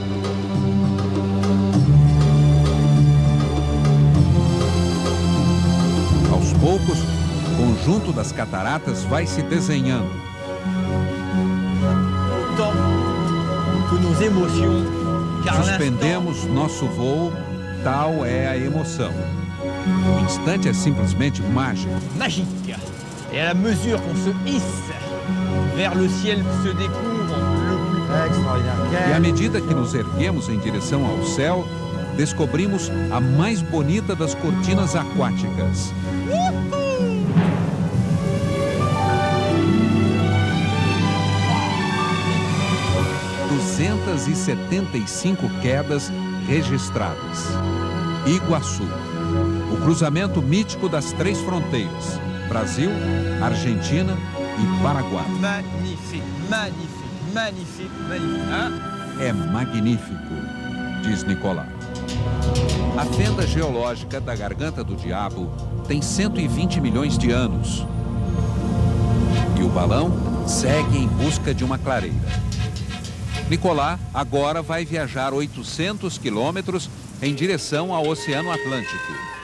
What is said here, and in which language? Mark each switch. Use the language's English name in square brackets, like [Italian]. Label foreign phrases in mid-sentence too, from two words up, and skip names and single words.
[Portuguese] Aos poucos, o conjunto das cataratas vai se desenhando. Suspendemos nosso voo, tal é a emoção. O instante é simplesmente mágico. [French] Magique. Et à la mesure qu'on se hisse vers le ciel se découvre le plus extraordinaire. [Portuguese] E à medida que nos erguemos em direção ao céu, descobrimos a mais bonita das cortinas aquáticas. 275 quedas registradas. Iguaçu, o cruzamento mítico das três fronteiras: Brasil, Argentina e Paraguai. [French] Magnifique, magnifique, magnifique, magnifique. Hein? [Portuguese] É magnífico, diz Nicolas. A fenda geológica da Garganta do Diabo tem 120 milhões de anos. E o balão segue em busca de uma clareira. Nicolas agora vai viajar 800 quilômetros em direção ao Oceano Atlântico.